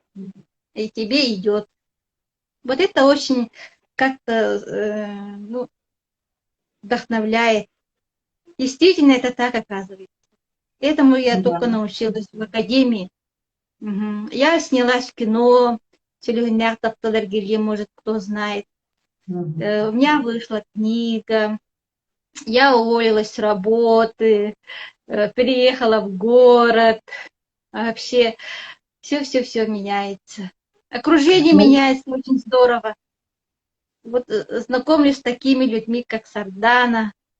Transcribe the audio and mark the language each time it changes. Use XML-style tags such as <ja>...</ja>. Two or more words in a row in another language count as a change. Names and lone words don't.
<ru>и тебе идет. Вот это очень как-то ну, вдохновляет. Действительно, это так оказывается. Этому я только Да. научилась в академии. Мгм. Я снялась в кино, «Сөлгіннәр таптылар келген», может, кто знает. Мгм. У меня вышла книга, я уволилась с работы, переехала в город. Вообще, все меняется. Окружение Ну, меняется очень здорово. Вот знакомлюсь с такими людьми, как Сардана.</ru>